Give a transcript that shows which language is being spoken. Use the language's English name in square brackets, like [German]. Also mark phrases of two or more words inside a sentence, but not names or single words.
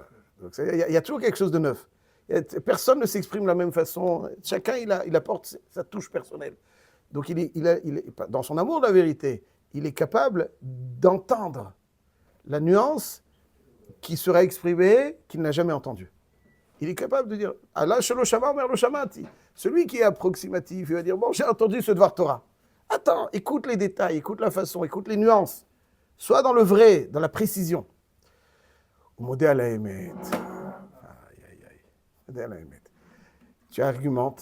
[French] Donc, il y a toujours quelque chose de neuf. Personne ne s'exprime de la même façon. Chacun, il apporte sa touche personnelle. Donc, dans son amour de la vérité, il est capable d'entendre la nuance qui sera exprimée qu'il n'a jamais entendue. Il est capable de dire [Hebrew] עלמה שלא שמע אומר לא שמעתי. [French] Celui qui est approximatif, il va dire bon, j'ai entendu ce [Hebrew] דבר תורה. [French] Attends, écoute les détails, écoute la façon, écoute les nuances. Sois dans le vrai, dans la précision. [Hebrew] מודה על האמת. מודה על האמת. [French] Tu argumentes.